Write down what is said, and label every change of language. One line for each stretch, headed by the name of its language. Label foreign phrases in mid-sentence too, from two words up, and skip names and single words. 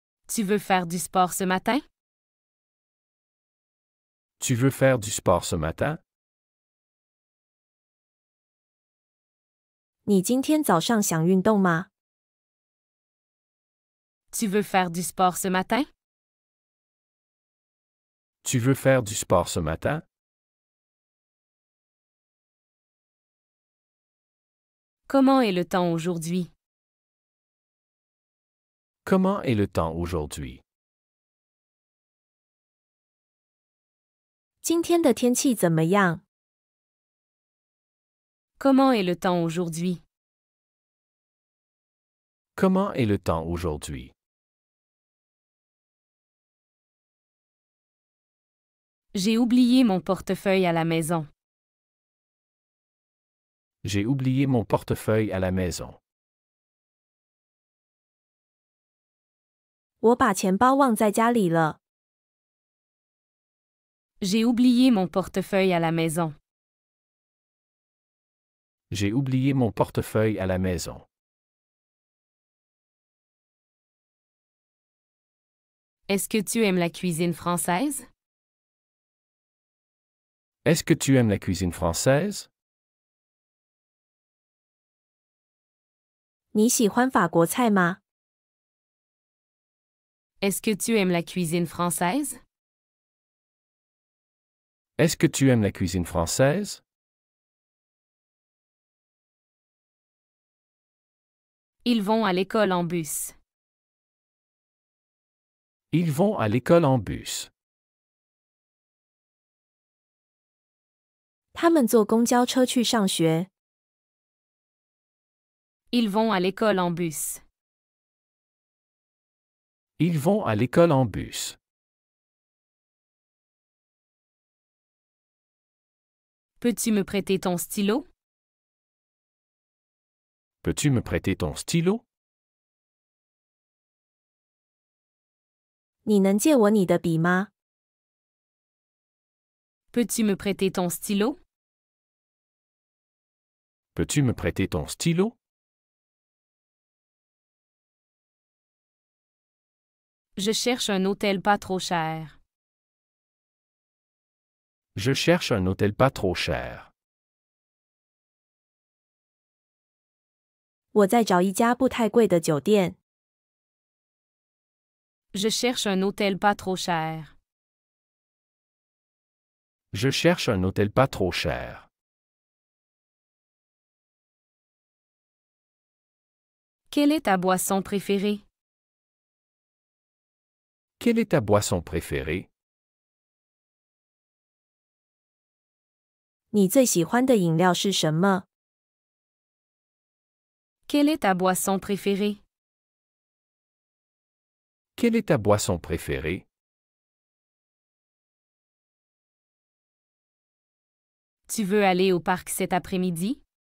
French: Tu veux faire du sport ce matin? Tu veux faire du sport ce matin?
Chinese: 你今天早上想运动吗？
French: Tu veux faire du sport ce matin? Tu veux faire du sport ce matin? Comment est le temps aujourd'hui? Comment est le temps aujourd'hui?
Chinese: 今天的天气怎么样？
French: Comment est le temps aujourd'hui? Comment est le temps aujourd'hui? J'ai oublié mon portefeuille à la maison. J'ai oublié mon portefeuille à la maison.
Chinese: 我把钱包忘在家里了。
French: J'ai oublié mon portefeuille à la maison. J'ai oublié mon portefeuille à la maison. Est-ce que tu aimes la cuisine française? Est-ce que tu aimes la cuisine française?
Chinese: 你喜欢法国菜吗？
French: Est-ce que tu aimes la cuisine française? Est-ce que tu aimes la cuisine française? Ils vont à l'école en bus. Ils vont à l'école en bus.
Chinese: 他们坐公交车去上学。
French: Ils vont à l'école en bus. Ils vont à l'école en bus. Peux-tu me prêter ton stylo? Peux-tu me prêter ton stylo?
Chinese: 你能借我你的笔吗？
French: Peux-tu me prêter ton stylo? Peux-tu me prêter ton stylo? Je cherche un hôtel pas trop cher. Je cherche un hôtel pas trop cher.
Chinese: 我在找一家不太贵的酒店。
French: Je cherche un hôtel pas trop cher. Je cherche un hôtel pas trop cher. Quelle est ta boisson préférée? Quelle est ta boisson préférée?
Chinese: 你最喜欢的饮料是什么？
French: Quelle est ta boisson préférée? Quelle est ta boisson préférée? Tu veux aller au parc cet après-midi?